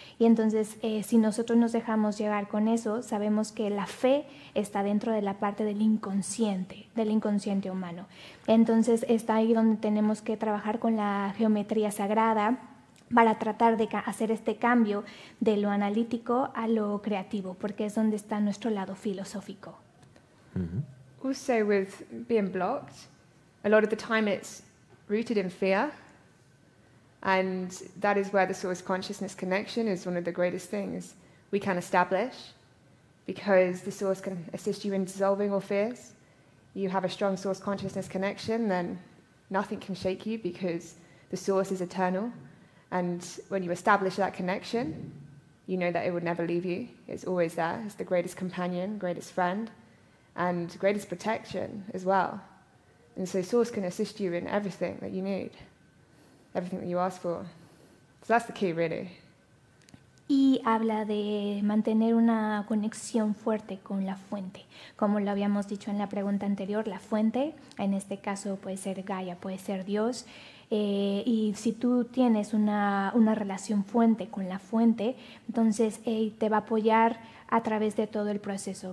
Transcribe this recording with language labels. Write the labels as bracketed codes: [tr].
[es] Y entonces, si nosotros nos dejamos llevar con eso, sabemos que la fe está dentro de la parte del inconsciente humano. Entonces está ahí donde tenemos que trabajar con la geometría sagrada para tratar de hacer este cambio de lo analítico a lo creativo, porque es donde está nuestro lado filosófico. [en] Also with being blocked, a lot of the time it's rooted in fear, and that is where the source consciousness connection is one of the greatest things we can establish, because the source can assist you in dissolving all fears. You have a strong source consciousness connection, then nothing can shake you because the source is eternal. And when you establish that connection, you know that it would never leave you. It's always there. It's the greatest companion, greatest friend, and greatest protection as well. And so source can assist you in everything that you need, everything that you ask for. So that's the key, really. [es] Y habla de mantener una conexión fuerte con la fuente. Como lo habíamos dicho en la pregunta anterior, la fuente, en este caso puede ser Gaia, puede ser Dios. Y si tú tienes una relación fuente con la fuente, entonces te va a apoyar a través de todo el proceso.